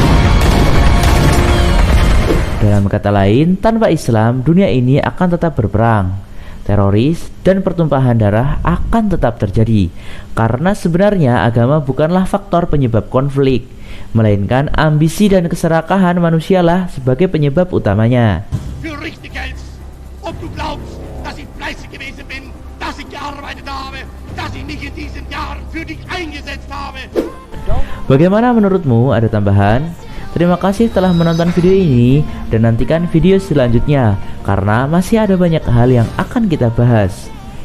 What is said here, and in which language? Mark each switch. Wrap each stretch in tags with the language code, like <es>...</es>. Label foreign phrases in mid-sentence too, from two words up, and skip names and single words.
<id>Dalam kata lain, tanpa Islam, dunia ini akan tetap berperang. Teroris dan pertumpahan darah akan tetap terjadi, karena sebenarnya agama bukanlah faktor penyebab konflik, melainkan ambisi dan keserakahan manusialah sebagai penyebab utamanya.</id> <de>Für richtig hältst, ob du glaubst, dass ich fleißig gewesen bin, dass ich gearbeitet habe, dass ich mich in diesen Jahren für dich eingesetzt habe.</de> <id>Bagaimana menurutmu? Ada tambahan? Terima kasih telah menonton video ini dan nantikan video selanjutnya karena masih ada banyak hal yang akan kita bahas.</id>